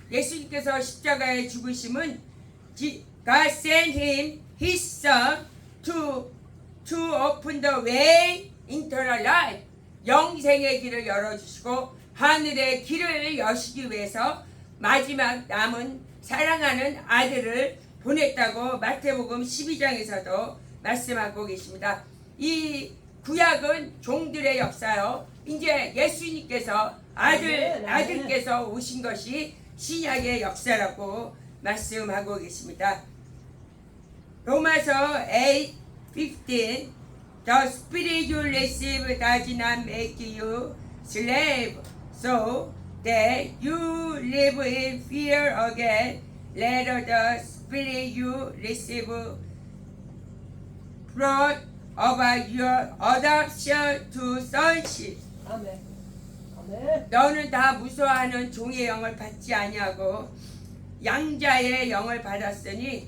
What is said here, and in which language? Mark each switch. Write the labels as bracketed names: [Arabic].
[Korean] 예수님께서 십자가에 죽으심은 [English] God sent him his son to open the way eternal life, [Korean] 영생의 길을 열어주시고 하늘의 길을 여시기 위해서 마지막 남은 사랑하는 아들을 보냈다고 마태복음 12장에서도 말씀하고 계십니다. 이 구약은 종들의 역사요. 이제 예수님께서 아들께서 오신 것이 신약의 역사라고 말씀하고 계십니다. [English] 로마서 8:15 The spirit you receive does not make you slave, so that you live in fear again. let the Spirit you receive brought about your adoption to sonship. [Korean] 아멘. 아멘. 너는 다 무서워하는 종의 영을 받지 아니하고 양자의 영을 받았으니